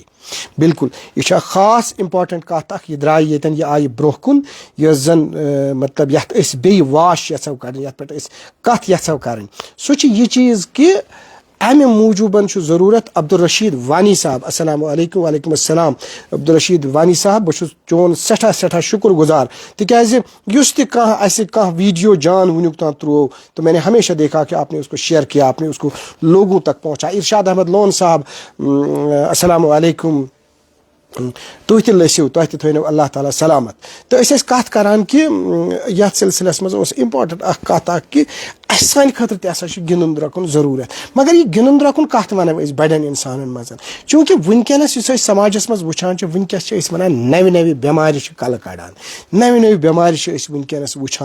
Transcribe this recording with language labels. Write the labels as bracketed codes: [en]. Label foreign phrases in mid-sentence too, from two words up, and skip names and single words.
[ks] بالکل یہ چھِ خاص امپاٹنٹ کتھ اکھ. یہ درٛاے ییٚتٮ۪ن، یہِ آیہِ برونٛہہ کُن یۄس زن مطلب یتھ أسۍ بیٚیہِ واش یژھو کرٕنۍ، یتھ پٮ۪ٹھ أسۍ کتھ یژھو کرٕنۍ، سُہ چھِ یہِ چیٖز کہ امہِ موٗجوٗبن چھُ ضروٗرت. عبدالرشید وانی صاحب السلام علیکم. وعلیکم السلام. عبدالرشید وانی صاحب بہٕ چھُس چون سٮ۪ٹھاہ سٮ۪ٹھاہ شُکر گزار، تِکیازِ یُس تہِ کانٛہہ اسہِ کانٛہہ ویڈیو جان وٕنیُک تام ترٛوو [ur] تو میں نے ہمیشہ دیکھا کہ آپ نے اس کو شیئر کیا، آپ نے اس کو لوگوں تک پہنچا. [ks] ارشاد احمد لون صاحب السلام علیکم. تُہۍ تہِ لٔسِو، تۄہہِ تہِ تھٲینو اللہ تعالیٰ سلامت. تہٕ أسۍ ٲسۍ کتھ کران کہ یتھ سلسلس منٛز اوس امپاٹنٹ اکھ کتھ اکھ کہ اسہِ سانہِ خٲطرٕ تہِ ہسا چھُ گِنٛدُن درٛۄکُن ضروٗرت. مگر یہِ گِنٛدُن درٛۄکُن کتھ ونو أسۍ بڑٮ۪ن انسانن منٛز، چوٗنکہِ ونکٮ۪نس یُس أسۍ سماجس منٛز وٕچھان چھِ، ونکٮ۪س چھِ أسۍ ونان نوِ نوِ بٮ۪مارِ چھِ کلہٕ کڑان، نوِ نوِ بٮ۪مارِ چھِ أسۍ ونکٮ۪نس وٕچھان.